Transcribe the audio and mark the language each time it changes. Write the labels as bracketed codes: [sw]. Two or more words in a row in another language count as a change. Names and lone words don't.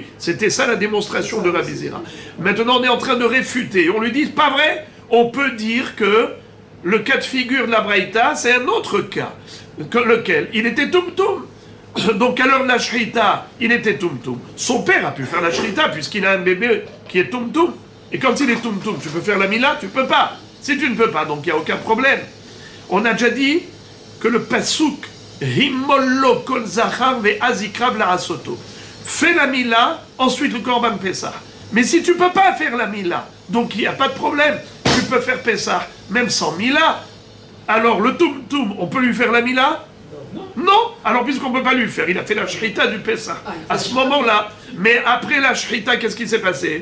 [fr] C'était ça la démonstration de Rabbi Zera. Maintenant on est en train de réfuter, on lui dit pas vrai, on peut dire que le cas de figure de la Braïta c'est un autre cas, lequel il était tum-tum. Donc à l'heure de la shrita, il était tum-tum. Son père a pu faire la shrita puisqu'il a un bébé qui est tum-tum. Et quand il est tum-tum, tu peux faire la mila? Tu peux pas. Si tu ne peux pas, donc il n'y a aucun problème. On a déjà dit que le pasuk [he] המול לו כל זכר ואז יקרב לעשותו. [fr] Fais la mila, ensuite le [he] קרבן פסח. [fr] Mais si tu ne peux pas faire la mila, donc il n'y a pas de problème. Tu peux faire Pessah, même sans mila. Alors le tum-tum, on peut lui faire la mila? Non. Alors puisqu'on ne peut pas lui faire, il a fait la shrita du Pessah. À ce moment-là, mais après la shrita, qu'est-ce qui s'est passé?